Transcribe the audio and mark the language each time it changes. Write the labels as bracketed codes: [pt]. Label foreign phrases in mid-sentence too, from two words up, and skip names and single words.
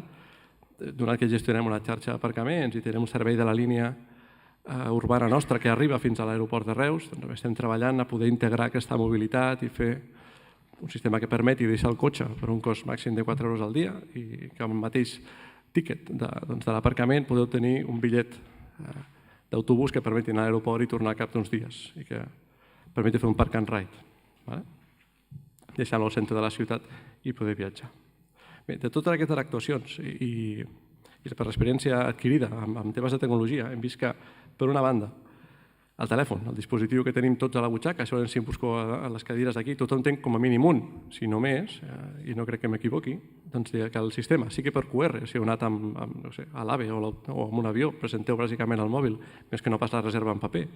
[ca] Donat que gestionem una xarxa d'aparcaments i tenim un servei de la línia urbana nostra que arriba fins a l'aeroport de Reus, estem treballant a poder integrar aquesta mobilitat i fer un sistema que permeti deixar el cotxe per un cost màxim de 4 euros al dia i que amb el mateix tíquet de l'aparcament podeu tenir un bitllet d'autobús que permeti anar a l'aeroport i tornar al cap d'uns dies i que permeti fer un [en] park and ride, [ca] deixant-lo al centre de la ciutat i poder viatjar. Bé, de totes aquestes actuacions i per l'experiència adquirida en temes de tecnologia, hem vist que, per una banda, el telèfon, el dispositiu que tenim tots a la butxaca, això si em busco a les cadires d'aquí, tothom té com a mínim un, si no més, i no crec que m'equivoqui, doncs que el sistema sigui per QR, si heu anat a l'AVE o amb un avió, presenteu bàsicament el mòbil, més que no pas la reserva en paper.